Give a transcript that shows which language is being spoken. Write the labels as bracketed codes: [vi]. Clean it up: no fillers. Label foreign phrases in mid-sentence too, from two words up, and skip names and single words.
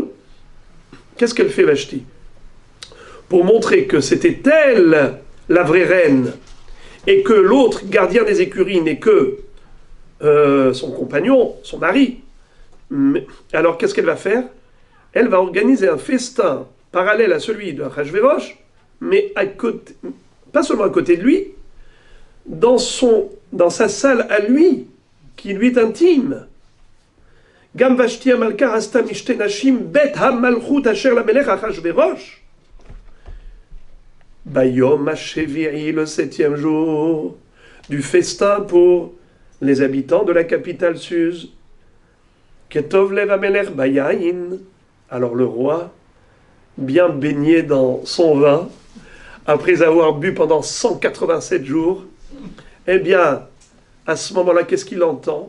[fr] Qu'est-ce qu'elle fait, Vashti? Pour montrer que c'était elle la vraie reine et que l'autre gardien des écuries n'est que son compagnon, son mari. Alors qu'est-ce qu'elle va faire? Elle va organiser un festin parallèle à celui de Achashverosh, mais à côté, pas seulement à côté de lui, dans sa salle à lui, qui lui est intime. [he] גם ושתי המלכה עשתה משתה נשים בית המלכות אשר למלך אחשורוש. ביום השביעי, [fr] le 7e jour du festin pour les habitants de la capitale Suse. [he] כטוב לב המלך ביין. [fr] Alors le roi, bien baigné dans son vin, après avoir bu pendant 187 jours, eh bien, à ce moment-là, qu'est-ce qu'il entend?